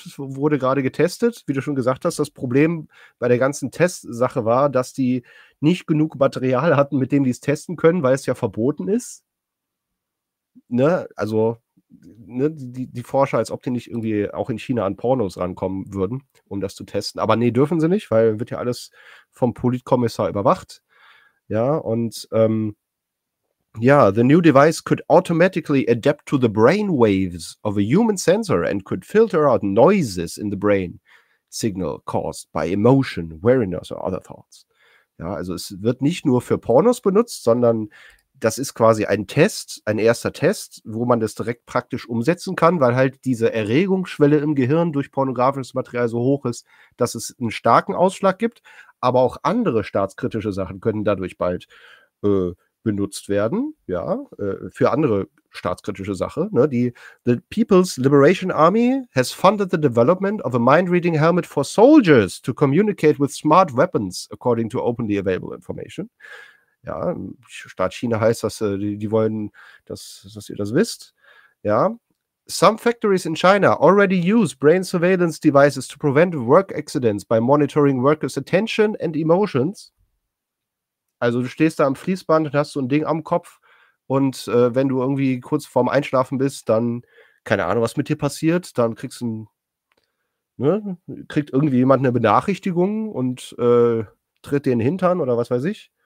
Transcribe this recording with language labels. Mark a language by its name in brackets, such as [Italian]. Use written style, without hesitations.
[German] Es wurde gerade getestet, wie du schon gesagt hast. Das Problem bei der ganzen Testsache war, dass die nicht genug Material hatten, mit dem die es testen können, weil es ja verboten ist. Ne? Also ne, die Forscher, als ob die nicht irgendwie auch in China an Pornos rankommen würden, um das zu testen. Aber nee, dürfen sie nicht, weil wird ja alles vom Politkommissar überwacht. [English] Ja, und the new device could automatically adapt to the brain waves of a human sensor and could filter out noises in the brain signal caused by emotion, weariness or other thoughts. [German] Ja, also es wird nicht nur für Pornos benutzt, sondern das ist quasi ein Test, ein erster Test, wo man das direkt praktisch umsetzen kann, weil halt diese Erregungsschwelle im Gehirn durch pornografisches Material so hoch ist, dass es einen starken Ausschlag gibt. Aber auch andere staatskritische Sachen können dadurch bald benutzt werden, ja, für andere staatskritische Sachen. Ne? [English] The People's Liberation Army has funded the development of a mind-reading helmet for soldiers to communicate with smart weapons, according to openly available information. [German] Ja, Staat China heißt das, die wollen, dass ihr das wisst. Ja. [English] Some factories in China already use brain surveillance devices to prevent work accidents by monitoring workers' attention and emotions. [German] Also du stehst da am Fließband und hast so ein Ding am Kopf und wenn du irgendwie kurz vorm Einschlafen bist, dann, keine Ahnung, was mit dir passiert, dann kriegt irgendwie jemand eine Benachrichtigung und tritt dir in den Hintern oder was weiß ich.